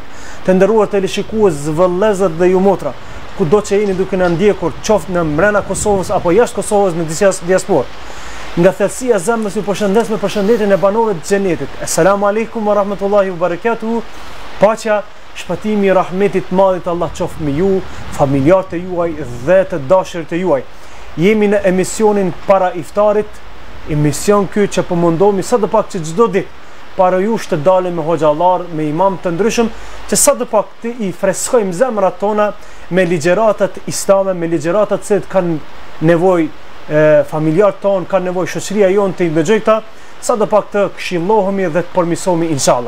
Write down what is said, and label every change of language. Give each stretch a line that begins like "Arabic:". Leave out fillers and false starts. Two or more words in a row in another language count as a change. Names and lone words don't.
Albanian: Të nderuar televizionistë, vëllezër dhe ju motra, kudo që jeni duke na ndjekur, qoftë në brenda Kosovës apo jashtë Kosovës në disa diasporë, nga thellësia e zemrës ju përshëndes me përshëndetjen e banorëve të xhenetit.
Arabic: السلام عليكم ورحمة الله وبركاته.
Albanian: Paqja, shpëtimi i rahmetit madhit Allah qoftë me ju, familjarët e juaj dhe të dashurit e juaj. Jemi në emisionin para iftarit, emision ky që po mundohemi sa të pak që çdo ditë para jush të dalim me hoxhallar, me imam të ndryshëm, që sa të pak të i freskojmë zemrat tona me ligjëratat islame, me ligjëratat që kanë nevojë familjarët tonë, kanë nevojë shoqëria jonë të i dëgjojë këta, sa të pak të këshillohemi dhe të përmirësohemi inshallah.